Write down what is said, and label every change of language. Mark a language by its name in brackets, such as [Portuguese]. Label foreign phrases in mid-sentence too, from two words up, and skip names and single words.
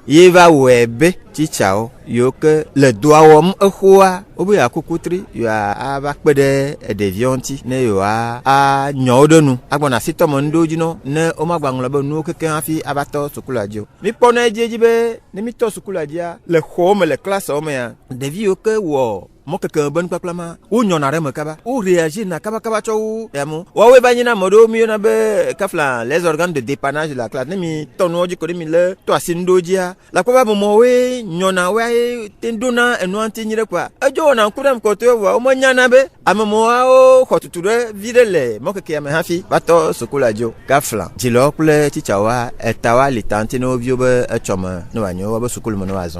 [Ewe] Ye va wɔe be tsitsawo yiwo ke le doa wɔm exoa wobe yeakuku tri yewoava kpe ɖe ɖeviawo ŋuti ne yewoa anyawo ɖe nu agbɔna asi tɔme ŋɖewo dzi nɔ ne womagba ŋlɔ be nuwo kekeŋ hafi ava tɔ sukula dzi o. Mikpɔna edzi be ne mitɔ sukula dzia le xɔwo me le klasewo mea ɖevi yiwo ke wɔ mɔkeke be nukpakpla ma wo nyɔna ɖe me kaba wo réagir na kaba tsɔ wo yamu woawoe va nyina ame ɖewo mi yɔna be kafla [French] les organes de dépannage de la classe [Ewe] ne mi tɔ nuwo dzi ko ne mi le tɔ asi ŋɖewo dzia la kpɔ be amewoe nyɔna woe te ɖona enua ŋuti nyi ɖe kɔa edzo wɔna ŋku ɖem kɔtɔe voa womenyana be amemoawo xɔ tutu ɖe vi ɖe le mɔkekea me hafi va tɔ sukula dzi o. Kafla dzilawo kple tsitsawoa etawoa li ta ŋuti ne wo viwo be etsɔme ne woanyo wobe sukulu me ne woazɔ.